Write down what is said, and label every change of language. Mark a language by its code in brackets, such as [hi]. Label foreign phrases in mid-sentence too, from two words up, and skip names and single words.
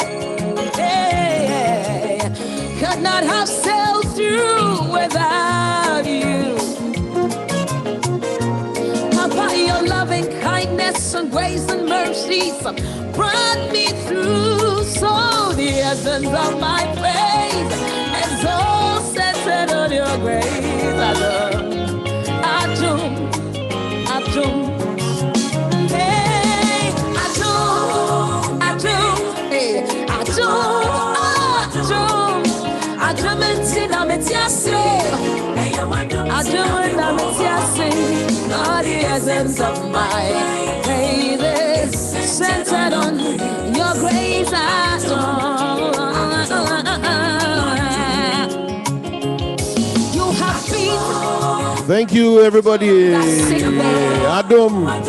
[en] Hey, could not have sailed through without you. By your loving kindness and grace and mercies brought me through. So the essence of my praise is all centered on your grace. [ak] Adum, Adum, hey, Adum, Adum, hey, Adum, Adum, Adum intina metiasi, Adum intina metiasi. [en] All the essence of my praise is centered on your grace. You have been. Thank you, everybody. Adum.